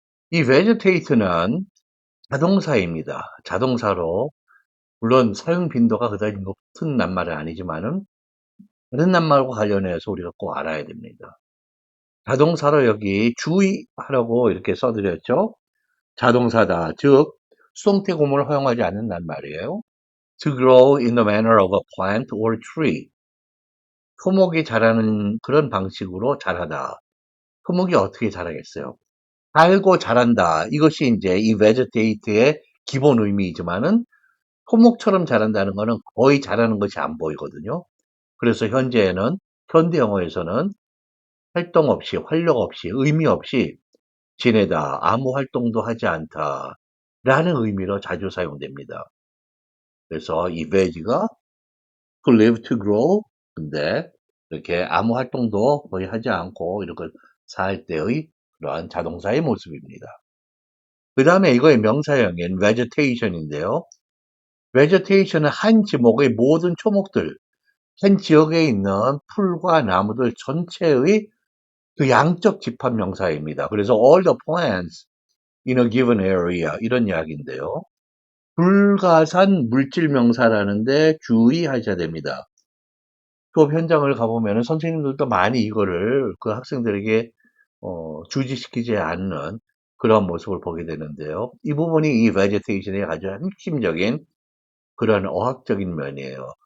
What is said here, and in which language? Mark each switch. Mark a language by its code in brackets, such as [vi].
[ko] 이 vegetate는 자동사입니다. 자동사로 물론 사용 빈도가 그다지 높은 낱말은 아니지만은 다른 낱말과 관련해서 우리가 꼭 알아야 됩니다. 자동사로 여기 주의하라고 이렇게 써드렸죠. 자동사다. 즉, 수동태 구문을 허용하지 않는단 말이에요. [en] To grow in the manner of a plant or tree. [ko] 토목이 자라는 그런 방식으로 자라다. 토목이 어떻게 자라겠어요? 살고 자란다. 이것이 이제 이 vegetate의 기본 의미이지만은 토목처럼 자란다는 거는 거의 자라는 것이 안 보이거든요. 그래서 현재는 현대 영어에서는 활동 없이, 활력 없이, 의미 없이 지내다, 아무 활동도 하지 않다 라는 의미로 자주 사용됩니다. 그래서 이 vege가 to live, to grow, 근데 이렇게 아무 활동도 거의 하지 않고 이렇게 살 때의 그러한 자동사의 모습입니다. 그 다음에 이거의 명사형인 vegetation인데요. vegetation은 한 지목의 모든 초목들, 한 지역에 있는 풀과 나무들 전체의 그 양적 집합 명사입니다. 그래서 all the plants in a given area 이런 이야기인데요. 불가산 물질 명사라는데 주의하셔야 됩니다. 수업 현장을 가보면 선생님들도 많이 이거를 그 학생들에게 주지시키지 않는 그런 모습을 보게 되는데요. 이 부분이 이 vegetation의 아주 핵심적인 그런 어학적인 면이에요.